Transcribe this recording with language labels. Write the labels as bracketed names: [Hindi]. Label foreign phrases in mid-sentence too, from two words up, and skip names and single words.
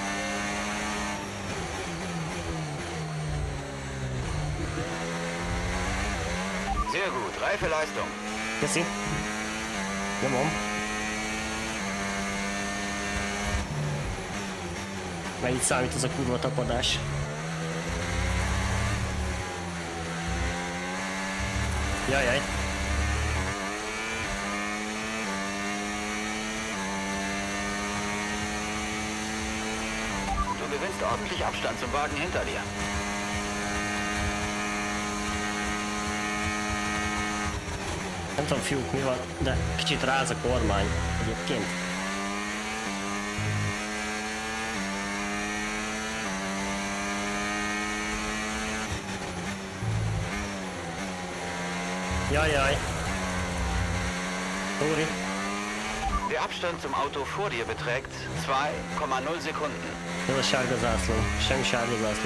[German] Sehr gut, reife Leistung. [Hungarian] Köszi. Nyomom. Meg itt számít az a kurva tapadás. Jajjaj. [German] Du gewinnst ordentlich Abstand zum Wagen hinter dir. [Hungarian] Nem tudom fiúk mi van, de kicsit ráz a kormány egyébként. Jajjaj. Sorry. [German] Der Abstand zum Auto vor dir beträgt 2,0 Sekunden. [Hungarian] Jó a sárga zászló. Semmi sárga zászló.